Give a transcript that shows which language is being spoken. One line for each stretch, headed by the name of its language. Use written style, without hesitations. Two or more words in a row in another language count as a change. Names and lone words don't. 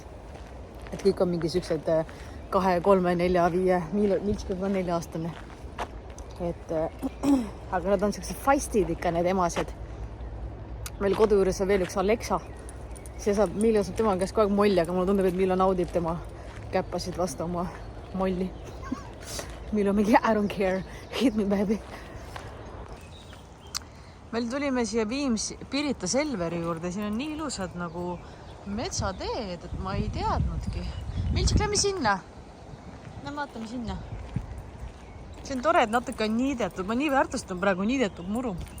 Estonian: Et kõik on mingi siuksed 2, 3, 4, 5, Milčka on 4-aastane. Et, aga nad on siuksed feistid ikka, need emased. Meil kodu juures on veel üks Alexa. Milo saab tema käest kogu aeg molli, aga mulle tundub, et Milo naudib tema käppasid vastu oma molli. Milo mingi,
English: I don't care, hit me baby.
Estonian: Meil tulime siia Pirita Selveri juurde, siin on nii ilusad nagu metsateed, et ma ei teadnudki. Milčik, lähme sinna. Lähme vaatame sinna. See on tore, et natuke on niidetud. Ma nii väärtustan praegu niidetud muru.